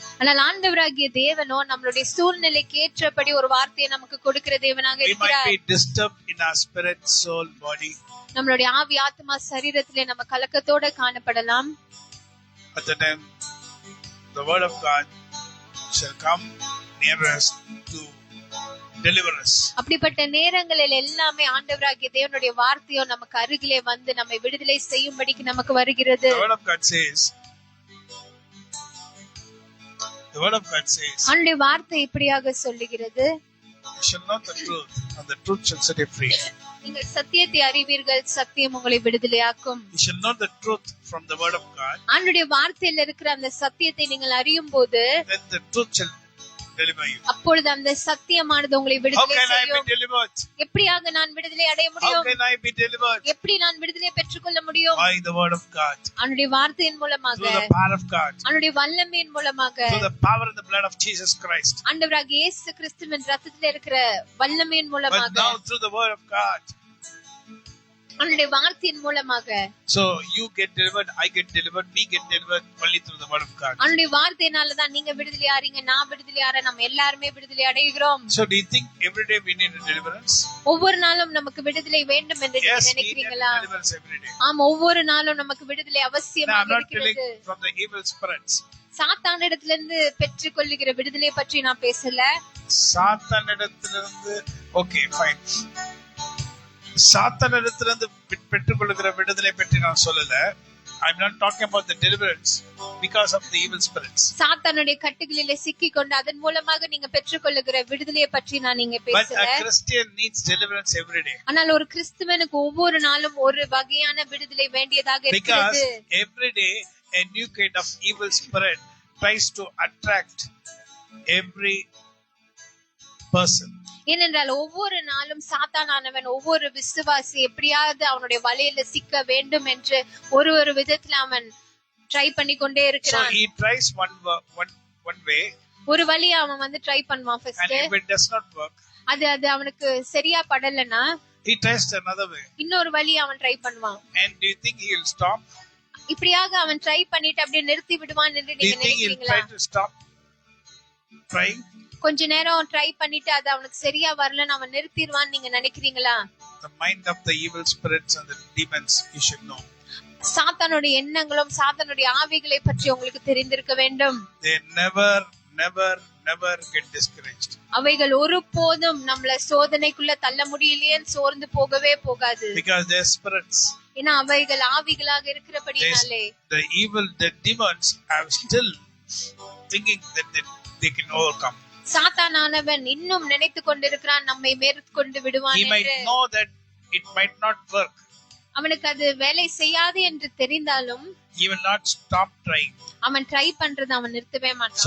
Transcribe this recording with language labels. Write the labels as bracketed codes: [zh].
[ta] ஆனால் ஆண்டவராகிய தேவனோ நம்மளுடைய சூழ்நிலைக்கு ஏற்றபடி ஒரு வார்த்தையை நமக்கு கொடுக்கிற தேவனாக இருக்கிறார். [en] We might be disturbed in our spirit, soul, body. [ta] நம்மளுடைய ஆவி ஆத்மா சரீரத்திலே நம்ம கலக்கத்தோட காணப்படலாம். [en] At the time the word of God shall come near us to deliver us. [ta] அப்படிப்பட்ட நேரங்களில் எல்லாமே ஆண்டவராகிய தேவனுடைய வார்த்தையோ நமக்கு அருகிலே வந்து நம்மை விடுதலை செய்யும்படிக்கு நமக்கு வருகிறது. [en] The word of God says, [ta] ஆண்டவருடைய வார்த்தை இப்படியாக சொல்லுகிறது, [en] you shall know the truth and the truth shall set you free. [ta] நீங்கள் சத்தியத்தை அறிவீர்கள், சத்தியம் உங்களை விடுதலையாக்கும். [en] You shall know the truth from the word of God. [ta] ஆண்டவருடைய வார்த்தையில் இருக்கிற அந்த சத்தியத்தை நீங்கள் அறியும் போது [en] then the truth shall deliver you. [ta] அப்பொழுது அந்த சத்தியமானது உங்களை விடுதலை செய்யும். [en] How can I be delivered? [ta] எப்படியாக நான் விடுதலை அடைய முடியும்? [en] How can I be delivered? [ta] எப்படி நான் விடுதலை பெற்றுக்கொள்ள முடியும்? [en] By the word of God. [ta] ஆண்டவருடைய வார்த்தையின் மூலமாக, [en] through the power of God, [ta] ஆண்டவருடைய வல்லமையின் மூலமாக, [en] through the power of the blood of Jesus Christ. [ta] ஆண்டவராகிய இயேசு கிறிஸ்துவின் இரத்தத்தில் இருக்கிற வல்லமையின் மூலமாக, [en] but now through the word of God, [ta] ஆண்டவருடைய வார்த்தையின் மூலமாக. [en] So you get delivered, I get delivered, we get delivered only through the word of God. [ta] ஆண்டவருடைய வார்த்தையினால தான் நீங்க விடுதலையாறீங்க, நான் விடுதலையாற, நம்ம எல்லாரும் விடுதலை அடைகிறோம். [en] So do you think every day we need a deliverance? [ta] ஒவ்வொரு நாளும் நமக்கு விடுதலை வேண்டும் என்று நீங்க நினைக்கிறீங்களா? [en] Yes, we need deliverance every day. [ta] ஆமா, ஒவ்வொரு நாளும் நமக்கு விடுதலை அவசியமாக இருக்கிறது. [en] From the evil spirits. [ta] சாத்தானிடத்திலிருந்து பெற்றுக்கொள்ளுகிற விடுதலை பற்றி நான் பேசல. சாத்தானிடத்திலிருந்து [en] okay fine. [ta] சாத்தானிடத்திலிருந்து பெற்றுக்கொள்ளுகிற விடுதலை பற்றி நான் சொல்லல. [en] I'm not talking about the deliverance because of the evil spirits. [ta] சாத்தானுடைய கட்டுகளிலே சிக்கிக் கொண்டு அதன் மூலமாக நீங்க பெற்றுக்கொள்ளுகிற விடுதலையை பற்றி நான் இங்க பேசல. [en] But a Christian needs deliverance every day. [ta] ஆனால் ஒரு கிறிஸ்தவனுக்கு ஒவ்வொரு நாளும் ஒரு வகையான விடுதலை வேண்டியதாக இருக்கிறது. [en] Because every day a new kind of evil spirit tries to attract every person. [ta] ஏனென்றால் ஒவ்வொரு நாளும் சாத்தானானவன் ஒவ்வொரு விசுவாசி எப்படியாவது அவனுடைய வலையில சிக்க வேண்டும் என்று ஒரு விதத்துல அவன் ட்ரை பண்ணி கொண்டே இருக்கிறான். [en] So he tries one way. [ta] ஒரு வழியை அவன் வந்து ட்ரை பண்ணுவான் first. [en] And if it does not work, [ta] அது அவனுக்கு சரியா படலனா [en] he tries another way. [ta] இன்னொரு வழியை அவன் ட்ரை பண்ணுவான். [en] And do you think he will stop? [ta] இப்படியாக அவன் ட்ரை பண்ணிட்டு அப்படியே நிறுத்தி விடுவான் என்று நீங்க நினைக்கிறீங்களா? [en] Try to stop trying. [ta] கொஞ்ச நேரம் ட்ரை பண்ணிட்டு அது அவனுக்கு சரியா வரலன்னு அவன் நிறுத்திடுவான்னு நீங்க நினைக்கிறீங்களா? [en] The mind of the evil spirits and the demons you should know. [ta] சாத்தானுடைய எண்ணங்களும் சாத்தானுடைய ஆவிகளை பற்றி உங்களுக்கு தெரிந்திருக்க வேண்டும். [en] They never get discouraged. [ta] அவைகள் ஒருபோதும் நம்மள சோதனைக்குள்ள தள்ள முடியலையேன்னு சோர்ந்து போகவே போகாது. [en] Because they are spirits. [ta] ஏன்னா அவைகள் ஆவிகளாக இருக்கிறபடியாலே [en] the demons are still thinking that they can overcome. [ta] சாத்தானானவன் இன்னும் நினைத்து கொண்டிருக்கிறான் நம்மை மேற்கொண்டு விடுவான் என்று. [en] He might know that it might not work. [ta] அவனுக்கு அது வேலை செய்யாது என்று தெரிந்தாலும் [en] he will not stop trying. [ta] அவன் ட்ரை பண்றது அவன் நிறுத்தவே மாட்டான்.